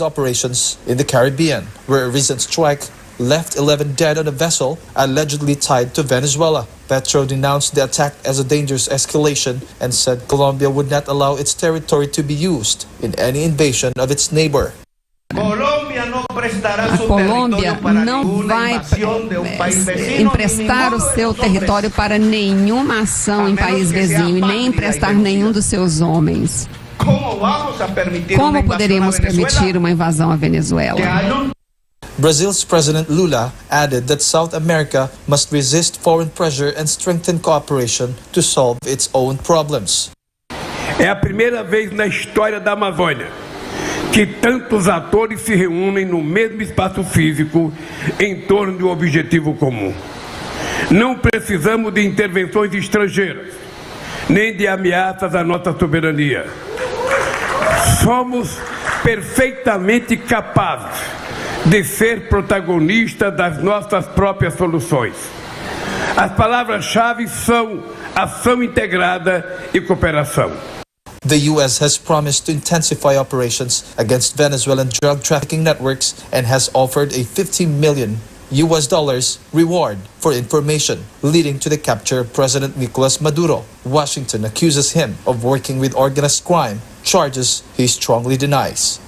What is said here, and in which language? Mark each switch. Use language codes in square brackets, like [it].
[en] operations in the Caribbean, where a recent strike left 11 dead on a vessel allegedly tied to Venezuela. Petro denounced the attack as a dangerous escalation and said Colombia would not allow its territory to be used in any invasion of its neighbor. [pt] A Colômbia não vai emprestar o seu território para nenhuma ação em país vizinho e nem emprestar nenhum dos seus homens. Como poderíamos permitir uma invasão à Venezuela? [en] Brazil's President Lula added that South America must resist foreign pressure and strengthen cooperation to solve its own problems. [pt] É a primeira vez na história da Amazônia que tantos atores se reúnem no mesmo espaço físico em torno de um objetivo comum. Não precisamos de intervenções estrangeiras, nem de ameaças à nossa soberania. Somos perfeitamente capazes de ser protagonistas das nossas próprias soluções. As palavras-chave são ação integrada e cooperação. [en] The U.S. has promised to intensify operations against Venezuelan drug trafficking networks and has offered a $50 million reward for information leading to the capture of President Nicolas Maduro. Washington accuses him of working with organized crime, charges he strongly denies.